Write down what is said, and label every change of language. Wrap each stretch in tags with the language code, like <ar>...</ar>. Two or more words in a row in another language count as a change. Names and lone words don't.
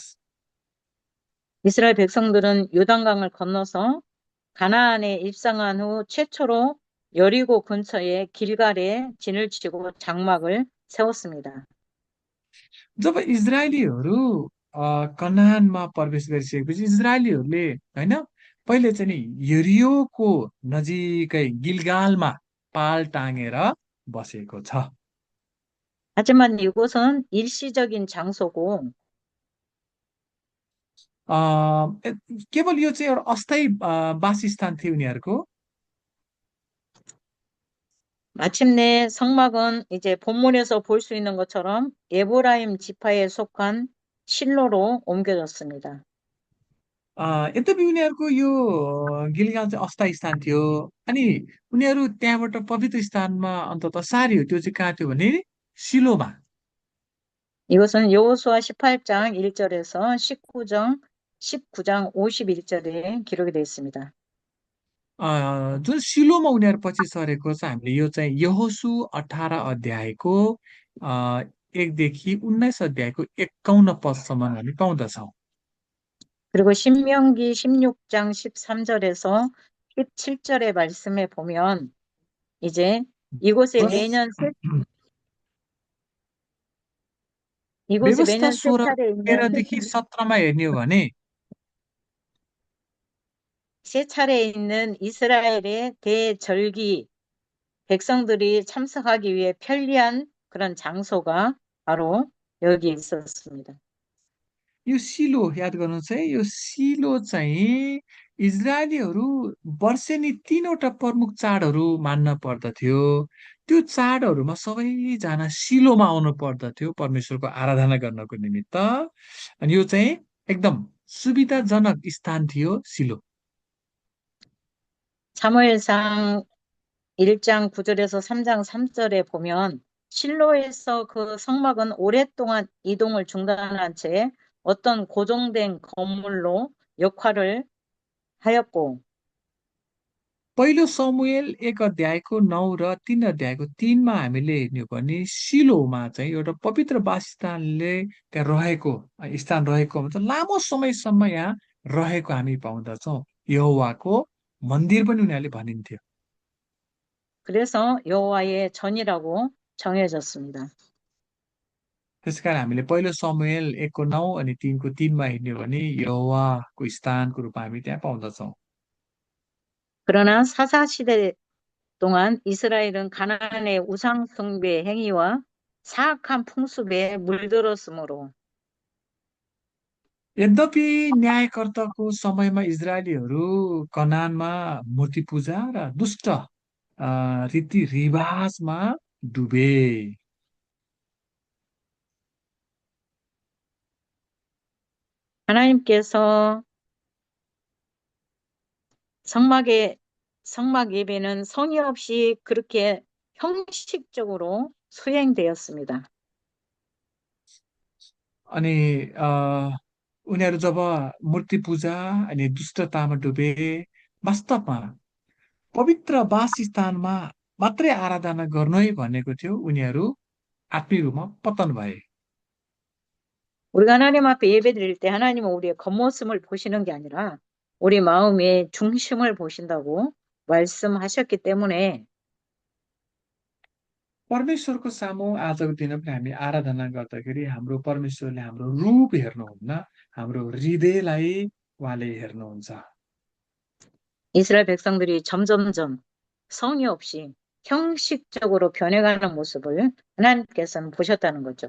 <ko>이스라엘 백성들은 요단강을 건너서 가나안에 입성한 후 최초로 여리고 근처의 길갈에 진을 치고 장막을 세웠습니다.</ko> <ne>जब इजरायलीहरू कनानमा प्रवेश गरिसकेपछि इजरायलीहरूले होइन पहिले चाहिँ नि यरियोको नजिकै गिलगालमा पाल टाँगेर बसेको छ।</ne> <ko>하지만 이곳은 일시적인 장소고</ko> <ne>अ, ए- केवल यो चाहिँ एउटा अस्थायी वासस्थान थियो उनीहरूको।</ne> <ko>마침내 성막은 이제 본문에서 볼 수 있는 것처럼 에브라임 지파에 속한 실로로 옮겨졌습니다.</ko> <ne>यद्यपि उनीहरूको यो गिलगाल चाहिँ अस्थायी स्थान थियो अनि उनीहरू त्यहाँबाट पवित्र स्थानमा अन्तत सारियो त्यो चाहिँ कहाँ थियो भने सिलोमा।</ne> <ko>이것은 여호수아 18장 1절에서 19장 51절에 기록이 되어 있습니다.</ko> <ne>जुन सिलोमा उनीहरू पछि सरेको छ हामीले यो चाहिँ यहोसु 18 अध्यायको अ, 1देखि 19 अध्यायको 51 पदसम्म हामी पाउँदछौँ।</ne> <ko>그리고 신명기 16장 13절에서 17절의 말씀에 보면 이제 이곳에 매년 이곳에</ko> <ne>व्यवस्था</ne> <ko>매년 세 16 차례 있는</ko> <ne>13देखि 17मा हेर्ने हो भने</ne> <ko>세 차례 있는 이스라엘의 대절기 백성들이 참석하기 위해 편리한 그런 장소가 바로 여기 있었습니다.</ko> <ne>यो सिलो याद गर्नुहोस् है यो सिलो चाहिँ इजरायलीहरू वर्षेनी 3वटा प्रमुख चाडहरू मान्न पर्दथ्यो त्यो चाडहरूमा सबैजना सिलोमा आउनु पर्दथ्यो परमेश्वरको आराधना गर्नको निमित्त अनि यो चाहिँ एकदम सुविधाजनक स्थान थियो सिलो।</ne> <ko>사무엘상 1장 9절에서 3장 3절에 보면 실로에서 그 성막은 오랫동안 이동을 중단한 채 어떤 고정된 건물로 역할을 하였고</ko> <ne>पहिलो समूएल 1 अध्यायको 9 र 3 अध्यायको 3 हामीले हेर्ने हो भने सिलोमा चाहिँ एउटा पवित्र वासस्थानले त्यहाँ रहेको स्थान रहेको मतलब लामो समयसम्म यहाँ रहेको हामी पाउँदछौँ। यहोवाको मन्दिर पनि उनीहरूले भनिन्थ्यो।</ne> <ko>그래서 여호와의 전이라고 정해졌습니다.</ko> <ne>त्यसकारण हामीले पहिलो समूएल 1को 9 अनि 3को 3मा हेर्ने हो भने यहोवाको स्थानको रूपमा हामी त्यहाँ पाउँदछौँ।</ne> <ko>그러나 사사시대 동안 이스라엘은 가나안의 우상 숭배 행위와 사악한 풍습에 물들었으므로</ko> <ne>यद्यपि न्यायकर्ताको समयमा इजरायलीहरू कनानमा मूर्ति पूजा र दुष्ट रीतिरिवाजमा डुबे।</ne> <ko>하나님께서 성막의 성막 예배는 성의 없이 그렇게 형식적으로 수행되었습니다.</ko> <ne>अनि उनीहरू जब मूर्ति पूजा अनि दुष्टतामा डुबे, वास्तवमा पवित्र वासस्थानमा मात्रै आराधना गर्नु है भनेको थियो, उनीहरू आत्मिक रूपमा पतन भए।</ne> <ko>우리가 하나님 앞에 예배드릴 때 하나님은 우리의 겉모습을 보시는 게 아니라 우리 마음의 중심을 보신다고 말씀하셨기 때문에</ko> <ne>परमेश्वरको सामु आजको दिन पनि हामी आराधना गर्दाखेरि हाम्रो परमेश्वरले हाम्रो रूप हेर्नुहुन्न, हाम्रो हृदयलाई उहाँले हेर्नुहुन्छ।</ne> <ko>이스라엘 백성들이 점점점 성의 없이 형식적으로 변해가는 모습을 하나님께서는 보셨다는 거죠.</ko>